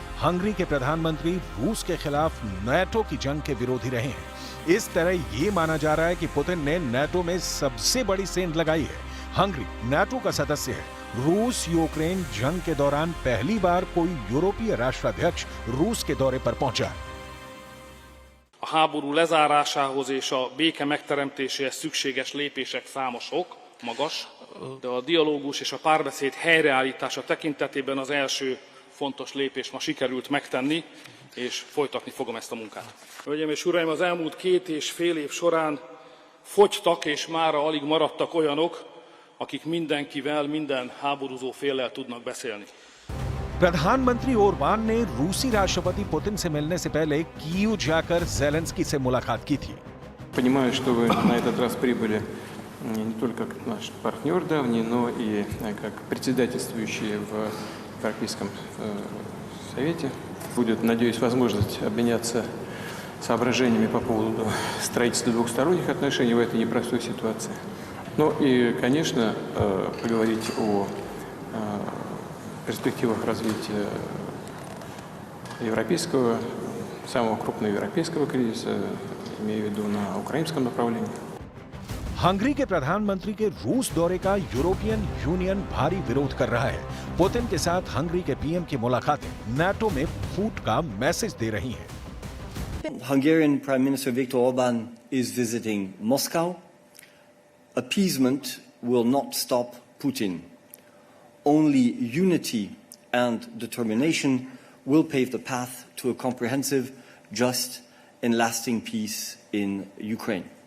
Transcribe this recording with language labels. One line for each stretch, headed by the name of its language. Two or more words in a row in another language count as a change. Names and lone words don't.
Hindi: हंगरी के प्रधानमंत्री रूस के खिलाफ नाटो की जंग के विरोधी रहे हैं। इस तरह ये माना जा रहा है कि पुतिन ने नाटो में सबसे बड़ी सेंध लगाई है। हंगरी नाटो का सदस्य है। रूस यूक्रेन जंग के दौरान पहली बार कोई यूरोपीय राष्ट्राध्यक्ष रूस के दौरे पर पहुंचा।
Hungarian: A háború lezárásához és a béke megteremtéséhez szükséges lépések számosok, magas, de a dialógus és a párbeszéd helyreállítása tekintetében az első fontos lépést ma sikerült megtenni, és folytatni fogom ezt a munkát. Hölgyeim és uraim, az elmúlt 2,5 év során fogytak, és mára alig maradtak olyanok, akik mindenkivel, minden háborúzó féllel tudnak beszélni.
Hindi: प्रधानमंत्री ओरबान ने रूसी राष्ट्रपति पुतिन से मिलने से पहले कीव जाकर जेलेंस्की से मुलाकात की थी।
Russian: Понимаю, что вы на этот раз прибыли не только как наш партнер давний, но и как председательствующий в Европейском Совете. Будет, надеюсь, возможность обменяться соображениями по поводу строительства двухсторонних отношений в этой непростой ситуации. Ну и, конечно, поговорить о перспективах развития европейского, самого крупного европейского кризиса, имею в виду на украинском направлении.
Hindi: हंगरी के प्रधानमंत्री के रूस दौरे का यूरोपियन यूनियन भारी विरोध कर रहा है। पुतिन के साथ हंगरी के पीएम की मुलाकातें नाटो में फूट का मैसेज दे रही हैं।
English: Hungarian Prime Minister Viktor Orban is visiting Moscow. Appeasement will not stop Putin. Only unity and determination will pave the path to a comprehensive, just, and lasting peace in Ukraine.